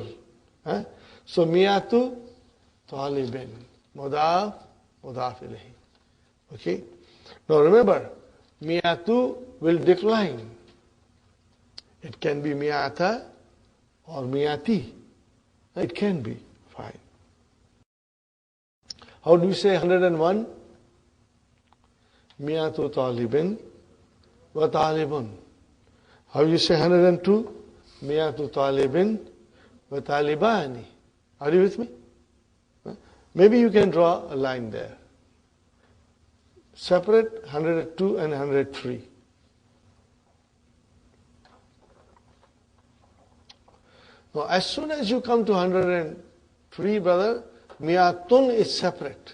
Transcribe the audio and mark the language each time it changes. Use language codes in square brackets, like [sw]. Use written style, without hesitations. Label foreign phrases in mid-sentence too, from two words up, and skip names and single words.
[ar] So مائةُ طالبٍ، مضاف، مضاف إليه. [en] Okay? Now remember, Miyatu will decline. It can be Miyata or Miyati. It can be. Fine. How do you say 101? [ar] مائةُ طالبٍ وطالبٌ. [en] How do you say 102? [ar] مائةُ طالبٍ وطالبانِ. [en] Are you with me? Maybe you can draw a line there. Separate 102 and 103. Now, as soon as you come to 103, brother, Mi'atun is separate.